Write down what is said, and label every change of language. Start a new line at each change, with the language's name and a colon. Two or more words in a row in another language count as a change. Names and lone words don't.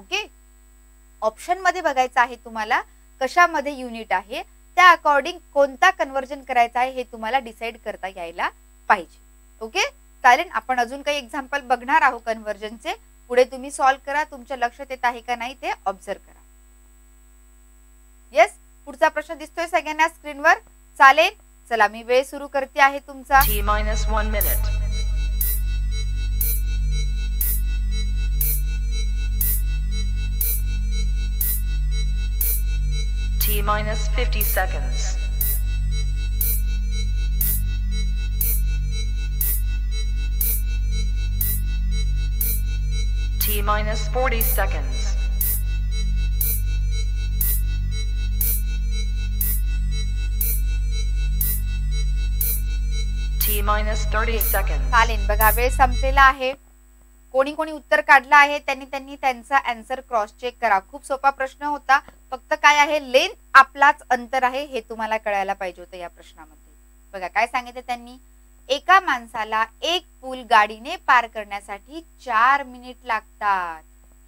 Marathi: ओके, ऑप्शन मध्ये बघायचं आहे तुम्हाला कशामध्ये युनिट आहे, त्या अकॉर्डिंग कोणता कन्व्हर्जन करायचा आहे हे तुम्हाला डिसाइड करता यायला पाहिजे. ओके चालेल, आपण अजून काही एक्झाम्पल बघणार आहोत कन्व्हर्जनचे. पुढे तुम्ही सॉल्व्ह करा, तुमच्या लक्षात येत आहे का नाही ते ऑब्झर्व करा. येस, पुढचा प्रश्न दिसतोय सगळ्यांना स्क्रीनवर. चालेल, चला मी वेळ सुरू करते आहे तुमचा.
English: T-1 minute. T-50 seconds. T-40 seconds. T-30 seconds.
Marathi: चालेल, बघा वेळ संपलेला आहे. कोणी कोणी उत्तर काढलं आहे त्यांनी त्यांचा आन्सर
English: cross check
Marathi: करा. खूप सोपा प्रश्न होता, फक्त काय आहे लेंथ आपलाच अंतर आहे हे तुम्हाला कळायला पाहिजे होतं या प्रश्नामध्ये. बघा काय सांगितलं त्यांनी, एका माणसाला एक पूल गाडीने पार करण्यासाठी 4 मिनिट लागतात.